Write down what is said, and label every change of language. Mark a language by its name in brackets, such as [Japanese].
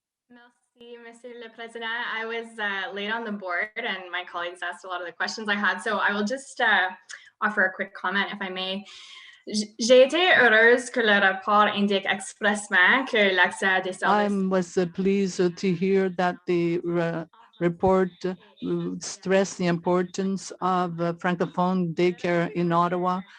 [French] Merci, Monsieur le Président. [English] I was late on the board and my colleagues asked a lot of the questions I had, so I will just offer a quick comment, if I may. [French] J'ai été heureuse que le rapport indique expressement que l'accès à des services. [English] I was pleased to hear that the report stressed the importance of Francophone daycare in Ottawa.